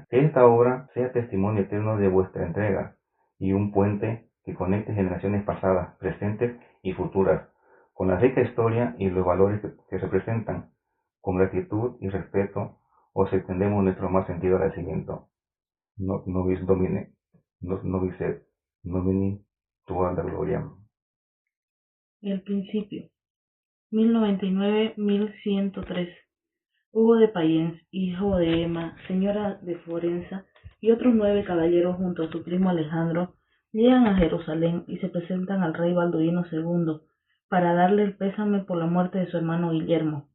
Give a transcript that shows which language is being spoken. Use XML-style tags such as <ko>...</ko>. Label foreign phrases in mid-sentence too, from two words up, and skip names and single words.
<es>Que esta obra sea testimonio eterno de vuestra entrega y un puente que conecte generaciones pasadas, presentes y futuras, con la rica historia y los valores que representan. Con gratitud y respeto os extendemos nuestro más sentido agradecimiento.</es> <la>Nobis Domine. Nobis et nomini tua da gloria.</la> <es>El principio. 1099-1103. Hugo de Payens, hijo de Emma, señora de Florenza, y otros 9 caballeros junto a su primo Alejandro, llegan a Jerusalén y se presentan al rey Balduino II para darle el pésame por la muerte de su hermano Guillermo.</es>